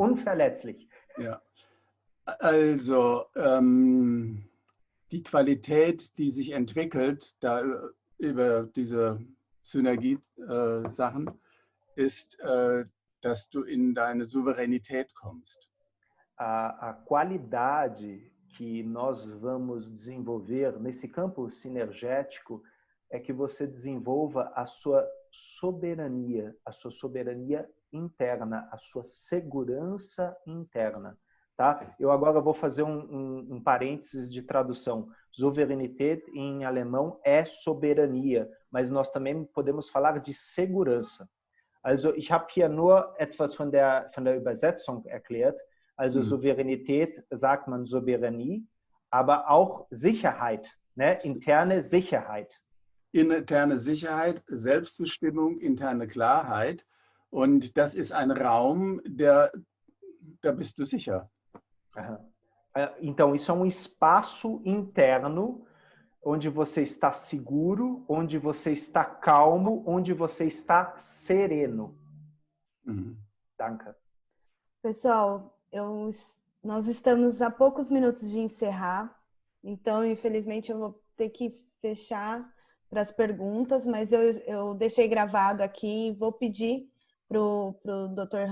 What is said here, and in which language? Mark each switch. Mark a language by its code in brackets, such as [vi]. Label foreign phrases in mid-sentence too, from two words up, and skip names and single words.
[de] Unverletzlich. Ja. Also die Qualität, die sich entwickelt da über diese Synergie-Sachen, ist, dass du in deine Souveränität kommst. [pt] A qualidade que nós vamos desenvolver nesse campo sinergético é que você desenvolva a sua soberania interna, a sua segurança interna. Tá? Eu agora vou fazer um parênteses de tradução. Souveränität em alemão é soberania, mas nós também podemos falar de segurança. [de] Also ich habe hier nur etwas von der Übersetzung erklärt. Also Souveränität sagt man Souveranie, aber auch Sicherheit, ne? Interne Sicherheit. Interne Sicherheit, Selbstbestimmung, interne Klarheit. Und das ist ein Raum, da bist du sicher. [pt] Então, isso é um espaço interno onde você está seguro, onde você está calmo, onde você está sereno. [de] Danke. [pt] Pessoal, nós estamos a poucos minutos de encerrar, então, infelizmente, eu vou ter que fechar para as perguntas, mas eu deixei gravado aqui e vou pedir para o Dr.